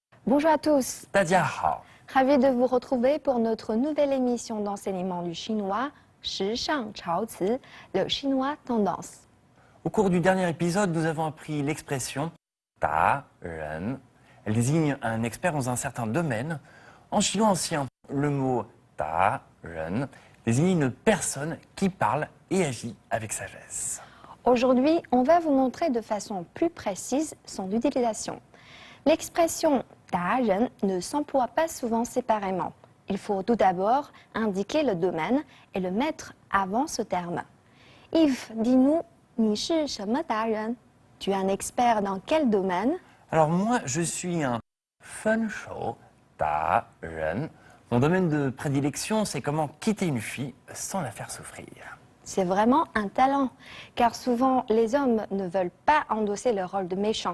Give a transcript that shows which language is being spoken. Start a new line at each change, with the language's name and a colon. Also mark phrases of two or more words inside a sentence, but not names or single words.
French: Bonjour à tous,
Chinese: 大家好，
French: ravi de vous retrouver pour notre nouvelle émission d'enseignement du chinois,
Chinese: 时尚潮词,
French: le chinois tendance. Au cours du dernier épisode, nous avons appris l'expression
Chinese: 达人.
French: Elle désigne un expert dans un certain domaine. En chinois ancien, le mot
Chinese: 达人
French: désigne une personne qui parle et agit avec sagesse. Aujourd'hui, on va vous montrer de façon plus précise son utilisation. L'expression 达人 ne s'emploie pas souvent séparément. Il faut tout d'abord indiquer le domaine et le mettre avant ce terme. Yves, dis-nous,
Chinese: 你是什么达人?
French: Tu es un expert dans quel domaine? Alors moi, je suis un
Chinese: 分手达人.
French: Mon domaine de prédilection, c'est comment quitter une fille sans la faire souffrir. C'est vraiment un talent, car souvent les hommes ne veulent pas endosser le rôle de méchant.